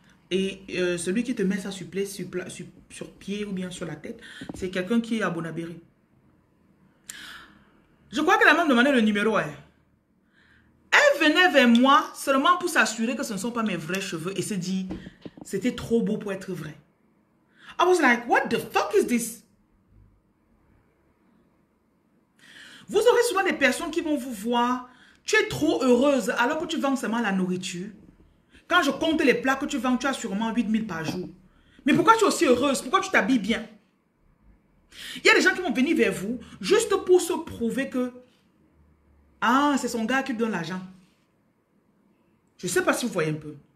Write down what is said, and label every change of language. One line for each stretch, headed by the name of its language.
French: Et celui qui te met ça sur pied ou bien sur la tête, c'est quelqu'un qui est à Bonabéry. Je crois qu'elle a même demandé le numéro. Hein. Elle venait vers moi seulement pour s'assurer que ce ne sont pas mes vrais cheveux et se dit, c'était trop beau pour être vrai.
English: I was like, what the fuck is this?
French: Vous aurez souvent des personnes qui vont vous voir, tu es trop heureuse alors que tu vends seulement la nourriture. Quand je compte les plats que tu vends, tu as sûrement 8000 par jour. Mais pourquoi tu es aussi heureuse? Pourquoi tu t'habilles bien? Il y a des gens qui vont venir vers vous juste pour se prouver que ah, c'est son gars qui donne l'argent. Je ne sais pas si vous voyez un peu.